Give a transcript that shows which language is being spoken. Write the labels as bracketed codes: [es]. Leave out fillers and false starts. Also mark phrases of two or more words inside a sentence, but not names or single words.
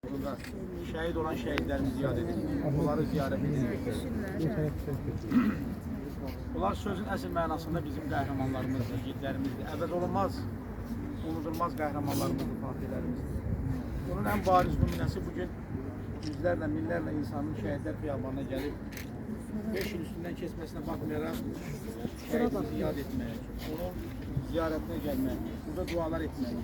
[tr] Burada şehit olan şehitlerimizi yad edelim. Onları ziyaret edelim. [az] Bunlar sözün əsl mənasında bizim qəhrəmanlarımızdır, yiğitlərimizdir. Əvəz olunmaz, unudulmaz qəhrəmanlarımızdır, fatihlərimizdir. Bunun ən bariz nümunəsi bugün yüzlərlə, minlərlə insanın şəhidlər xiyabanına gəlib 5 il üstündən keçməsinə baxmayaraq şəhidimizi yad etmək, onun ziyarətinə gəlmək, burada dualar etmək.